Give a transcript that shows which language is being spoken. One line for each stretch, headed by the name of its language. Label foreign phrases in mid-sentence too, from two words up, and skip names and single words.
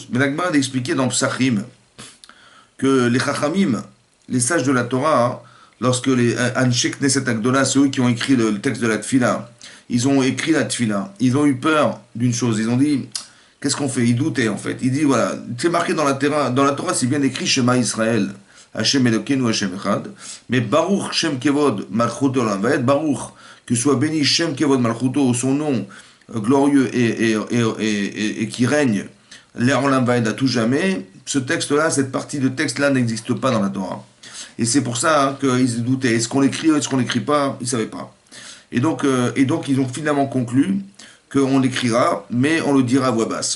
French: Mais la Gemara a expliqué dans Psachim que les Chachamim, les sages de la Torah, lorsque les
Hebrew: אנשי כנסת הגדולה,
French: ceux qui ont écrit le texte de la Tfila, ils ont écrit la Tfila, ils ont eu peur d'une chose, ils ont dit, qu'est-ce qu'on fait? Ils doutaient en fait. Ils disent, voilà, c'est marqué dans la Torah, c'est bien écrit
Hebrew: שמע ישראל ה' אלקינו ה' אחד,
French: mais
Hebrew: ברוך שם כבוד מלכותו עולם ועד ברוך,
French: que soit béni
Hebrew: שם כבוד מלכותו,
French: son nom glorieux et qui règne, l'air
Hebrew: עולם ועד
French: à tout jamais, ce texte-là, cette partie de texte-là n'existe pas dans la Torah. Et c'est pour ça qu'ils doutaient. Est-ce qu'on l'écrit ou est-ce qu'on l'écrit pas? Ils ne savaient pas. Et donc, ils ont finalement conclu qu'on l'écrira, mais on le dira à voix basse.